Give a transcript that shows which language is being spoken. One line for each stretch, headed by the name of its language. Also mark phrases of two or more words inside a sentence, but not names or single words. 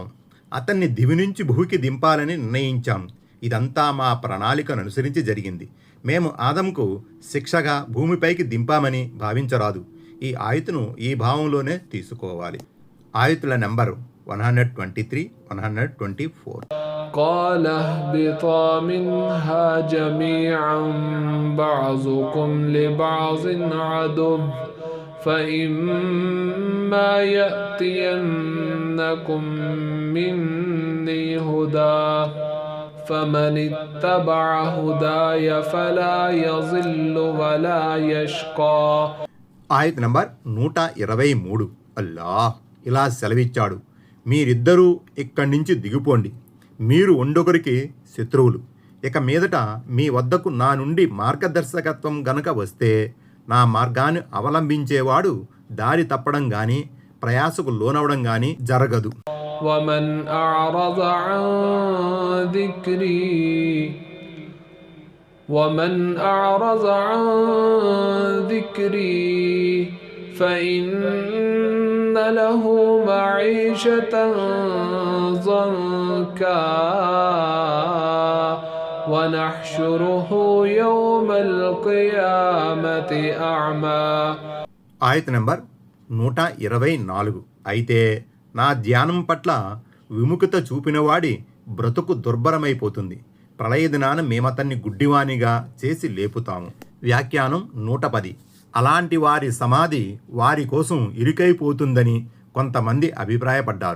Telugu: అతన్ని దివి నుంచి భూమికి దింపాలని నిర్ణయించాం. ఇదంతా మా ప్రణాళికను అనుసరించి జరిగింది. మేము ఆదంకు శిక్షగా భూమిపైకి దింపామని భావించరాదు. ఈ ఆయతును ఈ భావంలోనే తీసుకోవాలి. ఆయతుల నెంబరు 123, 124.
Arabic: قال اهبطا منها جميعا بعضكم لبعض عدو فإما يأتينكم مني هدى فمن اتبع هداي فلا يضل ولا يشقى.
Telugu: ఆయత్ నంబర్ 123. అల్లాహ్ ఇలా సెలవిచ్చాడు, మీరిద్దరూ ఇక్కడి నుంచి దిగిపోండి, మీరు ఒండొకరికి శత్రువులు. ఇక మీదట మీ వద్దకు నా నుండి మార్గదర్శకత్వం గనక వస్తే నా మార్గాన్ని అవలంబించేవాడు దారి తప్పడం గాని ప్రయాసకు లోనవడం గాని జరగదు.
Arabic: ومن أعرض عن ذكري فإن له معيشة ضنكا ونحشره يوم القيامة أعمى.
Telugu: ఆయత్ నంబర్ 124. అయితే నా ధ్యానం పట్ల విముఖత చూపినవాడి బ్రతుకు దుర్భరమైపోతుంది. ప్రళయ దినాన మేమతన్ని గుడ్డివానిగా చేసి లేపుతాము. వ్యాఖ్యానం 110. అలాంటి వారి సమాధి వారి కోసం ఇరుకైపోతుందని కొంతమంది అభిప్రాయపడ్డారు.